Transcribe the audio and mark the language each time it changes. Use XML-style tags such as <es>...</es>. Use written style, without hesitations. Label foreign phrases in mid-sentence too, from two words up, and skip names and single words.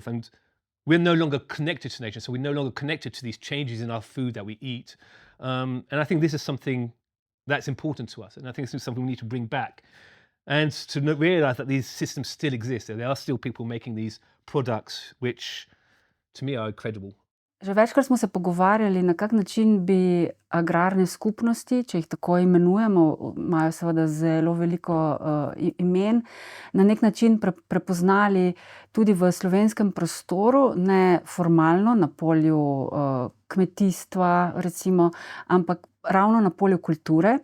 <en>And we're no longer connected to nature, so we're no longer connected to these changes in our food that we eat. And I think this is something that's important to us, and I think this is something we need to bring back. And to realize that these systems still exist. There are still people making these products, which to me are incredible.</en> <sl>Že večkrat smo se pogovarjali, na kak način bi agrarne skupnosti, če jih tako imenujemo, imajo seveda zelo veliko imen, na nek način prepoznali tudi v slovenskem prostoru, ne formalno na polju kmetijstva, recimo, ampak ravno na polju kulture.</sl>